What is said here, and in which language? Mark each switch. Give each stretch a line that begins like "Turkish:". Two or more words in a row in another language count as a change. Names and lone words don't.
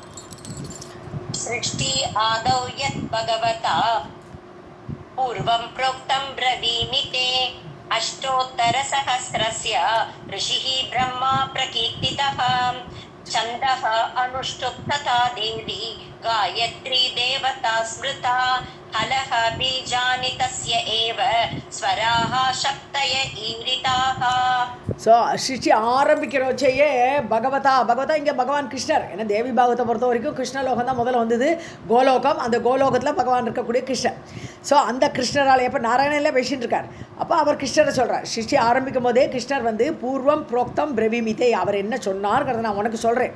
Sanskrit: सृष्टि आदौ यत् भगवता पूर्वं प्रोक्तं ब्रवीमि ते अष्टोत्तरसहस्रस्य ऋषिः ब्रह्मा प्रकीर्तितः छन्दः अनुष्टुप् तथा देवी गायत्री देवता स्मृता हलः बीजानि तस्य एव स्वराः शक्तय ईरिताः.
Tamil: ஸோ சிருஷ்டி ஆரம்பிக்கிறோச்சையே பகவதா இங்கே பகவான் கிருஷ்ணர். ஏன்னா தேவி பாகவத்தை பொறுத்த வரைக்கும் கிருஷ்ணலோகம் தான் முதல்ல வந்தது, கோலோகம். அந்த கோலோகத்தில் பகவான் இருக்கக்கூடிய கிருஷ்ணர். ஸோ அந்த கிருஷ்ணரால் எப்போ நாராயணனில் பேசின்னு இருக்கார். அப்போ அவர் கிருஷ்ணரை சொல்கிறார். சிருஷ்டி ஆரம்பிக்கும் போதே கிருஷ்ணர்
Sanskrit: पूर्वं प्रोक्तं ब्रवीमि ते
Tamil: அவர் என்ன சொன்னார்ங்கிறத நான் உனக்கு சொல்கிறேன்.